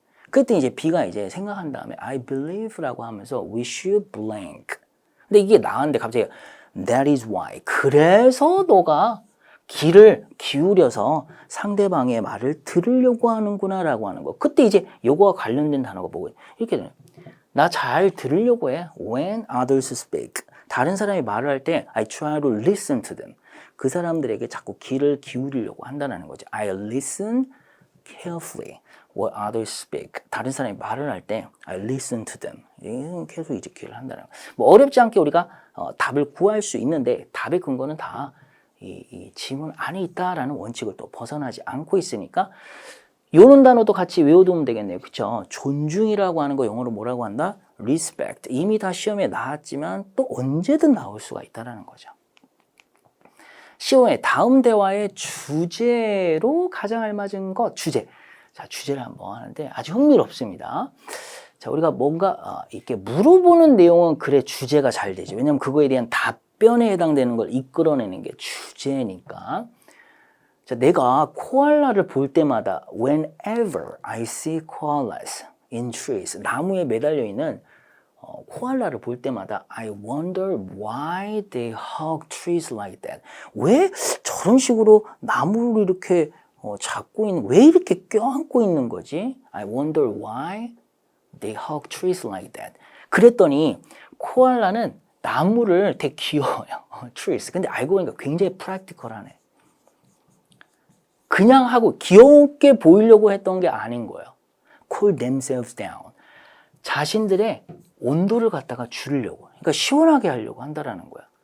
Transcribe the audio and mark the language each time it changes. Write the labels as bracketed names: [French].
[Korean] 그때 이제 B가 이제 생각한 다음에 I believe라고 하면서 [English] we should blank. [Korean] 근데 이게 나왔는데 갑자기 [English] That is why. [Korean] 그래서 너가 귀를 기울여서 상대방의 말을 들으려고 하는구나 라고 하는 거. 그때 이제 요거와 관련된 단어가 뭐고 이렇게 되는 나 잘 들으려고 해. [English] When others speak. [Korean] 다른 사람이 말을 할 때 [English] I try to listen to them. [Korean] 그 사람들에게 자꾸 귀를 기울이려고 한다는 거죠. [English] I listen carefully what others speak. [Korean] 다른 사람이 말을 할 때 [English] I listen to them. [Korean] 계속 이제 귀를 한다는 거. 뭐 어렵지 않게 우리가 답을 구할 수 있는데 답의 근거는 다 이 지문 안에 있다라는 원칙을 또 벗어나지 않고 있으니까 요런 단어도 같이 외워두면 되겠네요. 그쵸? 존중이라고 하는 거 영어로 뭐라고 한다? [English] respect. [Korean] 이미 다 시험에 나왔지만 또 언제든 나올 수가 있다는 거죠. 시험의 다음 대화의 주제로 가장 알맞은 것, 주제. 자, 주제를 한번 하는데 아주 흥미롭습니다. 자, 우리가 뭔가 이렇게 물어보는 내용은 그래 주제가 잘 되죠. 왜냐하면 그거에 대한 답변에 해당되는 걸 이끌어내는 게 주제니까. 자, 내가 코알라를 볼 때마다 [English] whenever I see koalas in trees, [Korean] 나무에 매달려 있는 코알라를 볼 때마다 [English] I wonder why they hug trees like that. [Korean] 왜 저런 식으로 나무를 이렇게 잡고 있는, 왜 이렇게 껴안고 있는 거지? [English] I wonder why they hug trees like that. [Korean] 그랬더니 코알라는 나무를 되게 귀여워요. [English] trees. [Korean] 근데 알고 보니까 굉장히 프랙티컬하네. 그냥 하고 귀엽게 보이려고 했던 게 아닌 거예요. [English] cool themselves down. [Korean] 자신들의 온도를 갖다가 줄이려고. 그러니까 시원하게 하려고 한다라는 거야.